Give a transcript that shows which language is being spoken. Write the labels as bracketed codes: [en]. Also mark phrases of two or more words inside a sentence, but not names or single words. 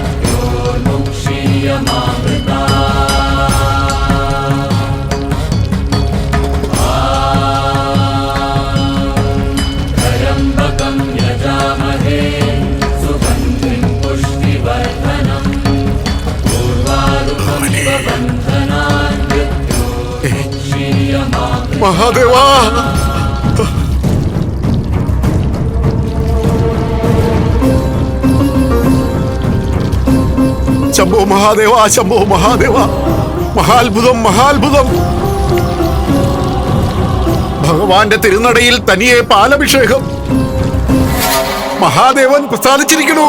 [sa] त्र्यम्बकं यजामहे सुगन्धिं पुष्टिवर्धनम् उर्वारुकमिव बन्धनान् मृत्योर्मुक्षीयमामृतात् [ml] महादेवा ശംഭോ മഹാദേവ ശംഭോ മഹാദേവ മഹാത്ഭുതം മഹാത്ഭുതം ഭഗവാന്റെ തിരുനടയിൽ തനിയെ പാലഭിഷേകം മഹാദേവൻ പ്രസാദിച്ചിരിക്കണു.